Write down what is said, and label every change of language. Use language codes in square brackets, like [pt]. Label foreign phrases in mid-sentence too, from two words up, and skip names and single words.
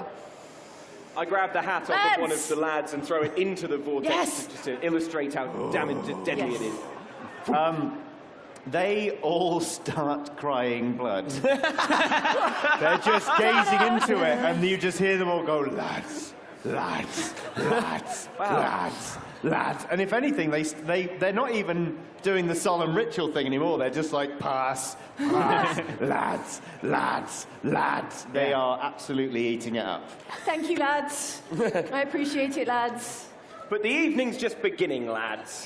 [en] I grab the hat off of one of the lads and throw it into the vortex Yes. just to illustrate how deadly Yes. it is. They all start crying blood. They're just gazing into it, and you just hear them all go, lads, lads, lads, lads, lads. And if anything, they're not even doing the solemn ritual thing anymore. They're just like, pass, pass, lads, lads, lads. They are absolutely eating it up. Thank you, lads. I appreciate it, lads. But the evening's just beginning, lads.